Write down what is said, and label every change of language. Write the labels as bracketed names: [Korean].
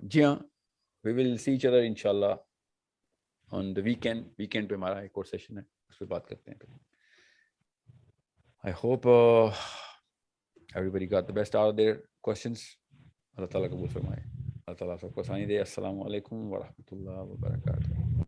[Hindi] जी हाँ, [English] we will see each other inshallah on the weekend [Hindi] पे हमारा एक और सेशन है, उस पर बात करते हैं। [English] I hope everybody got the best out of their questions. [Hindi] अल्लाह ताला कबूल फरमाए, अल्लाह ताला सबको आसानी दे। अस्सलामु अलैकुम व रहमतुल्लाहि व बरकातहू।